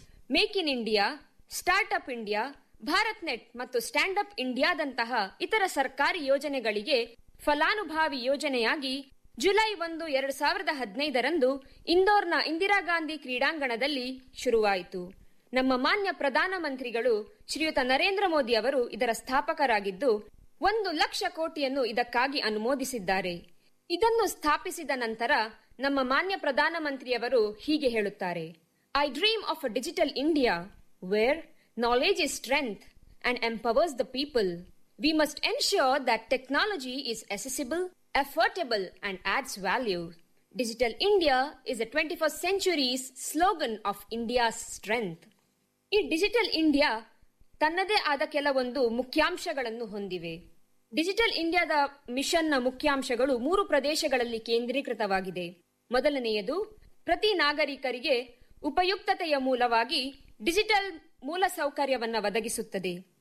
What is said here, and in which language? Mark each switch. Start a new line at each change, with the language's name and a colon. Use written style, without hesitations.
Kannada: Make in India, startup India, Bharat net ಮತ್ತು ಸ್ಟ್ಯಾಂಡ್ಅಪ್ ಇಂಡಿಯಾದಂತಹ ಇತರ ಸರ್ಕಾರಿ ಯೋಜನೆಗಳಿಗೆ ಫಲಾನುಭವಿ ಯೋಜನೆಯಾಗಿ ಜುಲೈ 1, 2015 ಇಂದೋರ್ನ ಇಂದಿರಾಗಾಂಧಿ ಕ್ರೀಡಾಂಗಣದಲ್ಲಿ ಶುರುವಾಯಿತು. ನಮ್ಮ ಮಾನ್ಯ ಪ್ರಧಾನಮಂತ್ರಿಗಳು ಶ್ರೀಯುತ ನರೇಂದ್ರ ಮೋದಿ ಅವರು ಇದರ ಸ್ಥಾಪಕರಾಗಿದ್ದು 1,00,000 crore ಇದಕ್ಕಾಗಿ ಅನುಮೋದಿಸಿದ್ದಾರೆ. ಇದನ್ನು ಸ್ಥಾಪಿಸಿದ ನಂತರ ನಮ್ಮ ಮಾನ್ಯ ಪ್ರಧಾನಮಂತ್ರಿಯವರು ಹೀಗೆ ಹೇಳುತ್ತಾರೆ.
English: I dream of a digital India where knowledge is strength and empowers the people. We must ensure that technology is accessible, affordable and adds value. Digital India is the 21st century's slogan of India's strength.
Kannada: ಈ digital India ತನ್ನದೇ ಆದ ಕೆಲವೊಂದು ಮುಖ್ಯಾಂಶಗಳನ್ನು ಹೊಂದಿವೆ. Digital ಇಂಡಿಯಾದ ಮಿಷನ್ನ ಮುಖ್ಯಾಂಶಗಳು 3 ಪ್ರದೇಶಗಳಲ್ಲಿ ಕೇಂದ್ರೀಕೃತವಾಗಿದೆ. ಮೊದಲನೆಯದು, ಪ್ರತಿ ನಾಗರಿಕರಿಗೆ ಉಪಯುಕ್ತತೆಯ ಮೂಲವಾಗಿ ಡಿಜಿಟಲ್ ಮೂಲಸೌಕರ್ಯವನ್ನು ಒದಗಿಸುತ್ತದೆ.